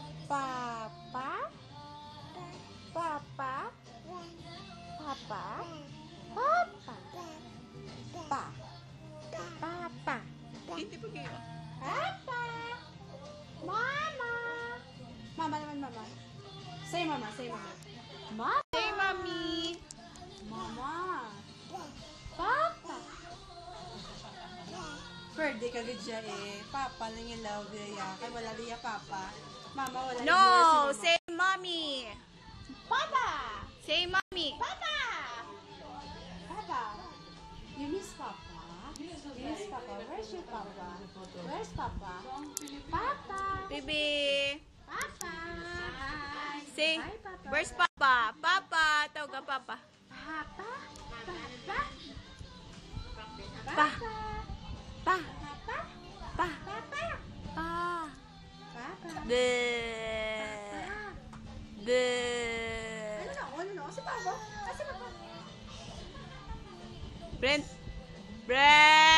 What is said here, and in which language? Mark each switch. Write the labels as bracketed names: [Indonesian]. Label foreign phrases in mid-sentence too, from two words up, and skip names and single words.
[Filipino] Papa? Papa? Papa? Papa? Pa? Papa? Hindi pa kayo. Papa? Mama? Mama naman, [English] mama. Say mama, say mama. Mama? Say, Mommy. Mama? Papa? [Filipino] Pwede ka gadya eh. Papa lang yung love niya. Kaya wala niya papa. Mama wala [English] No, [Filipino] yung [English] say Mommy. Papa! Say Mommy. Papa! Papa! You miss Papa? You miss Papa? Where's your Papa? Where's Papa? Papa! Baby. Papa! Say, Hi, Papa. where's Papa? Papa. [Filipino] Tawag ka, [English] Papa. Papa? Papa? Pa. Papa? Pa. Papa? Pa. Papa? Pa. Papa? De. De. [Filipino] Ano na? Ano na? Si Papa? Si Papa? Brent. Brent.